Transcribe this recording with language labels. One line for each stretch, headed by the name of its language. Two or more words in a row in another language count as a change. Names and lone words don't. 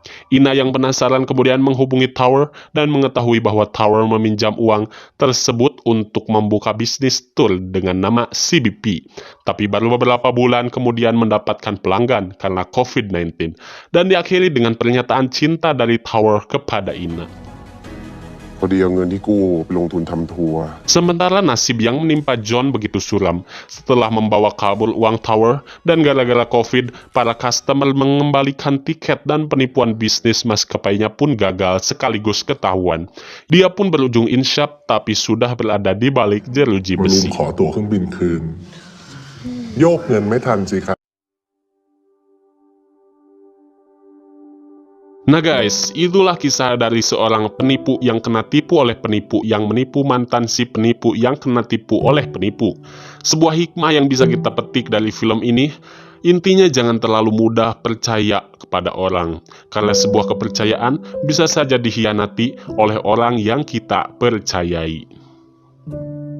Indonesian: Ina yang penasaran kemudian menghubungi Tower dan mengetahui bahwa Tower meminjam uang tersebut untuk membuka bisnis tour dengan nama CBP. Tapi baru beberapa bulan kemudian mendapatkan pelanggan karena COVID-19 dan diakhiri dengan pernyataan cinta dari Tower kepada Ina.
Thai: พอดีเอาเงินที่กู้ไปลงทุนทำทัวร์
Indonesian: Sementara nasib yang menimpa John begitu suram. Setelah membawa kabur uang Tower dan gara-gara COVID, para customer mengembalikan tiket dan penipuan bisnis maskapainya pun gagal sekaligus ketahuan. Dia pun berujung insyaf tapi sudah berada di balik jeruji
Thai: มาลุง
Indonesian: besi.
Thai: ขอตั๋วเครื่องบินคืน โยกเงินไม่ทันสิครับ
Indonesian: Nah guys, itulah kisah dari seorang penipu yang kena tipu oleh penipu yang menipu mantan si penipu yang kena tipu oleh penipu. Sebuah hikmah yang bisa kita petik dari film ini, intinya jangan terlalu mudah percaya kepada orang, karena sebuah kepercayaan bisa saja dikhianati oleh orang yang kita percayai.